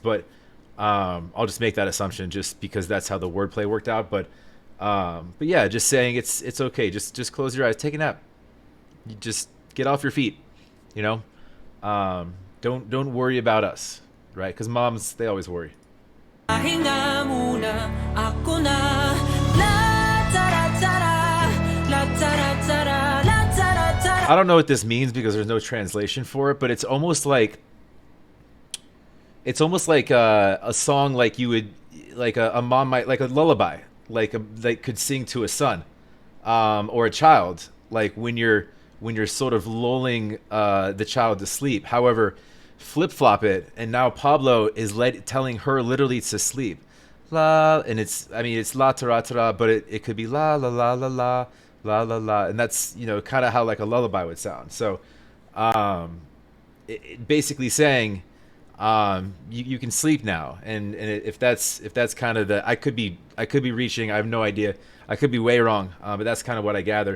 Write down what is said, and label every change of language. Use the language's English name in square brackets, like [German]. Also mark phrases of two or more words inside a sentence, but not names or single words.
[English] But I'll just make that assumption just because that's how the wordplay worked out. But yeah, just saying it's okay. Just close your eyes, take a nap. You just get off your feet. Don't worry about us, right? Because moms, they always worry. [Filipino] Pahinga muna, ako na. La tara-tara, la tara-tara, la tara-tara. [English] I don't know what this means because there's no translation for it, but it's almost like a song like you would, like a mom might, like a lullaby, like could sing to a son, or a child, like when you're sort of lulling the child to sleep. However, flip-flop it, and now Pablo is telling her literally to sleep. La, and it's la tara tara, but it could be la la la la la la la la, and that's kind of how like a lullaby would sound. So basically saying you can sleep now, and if that's kind of the, I could be reaching, I have no idea, I could be way wrong, but that's kind of what I gather.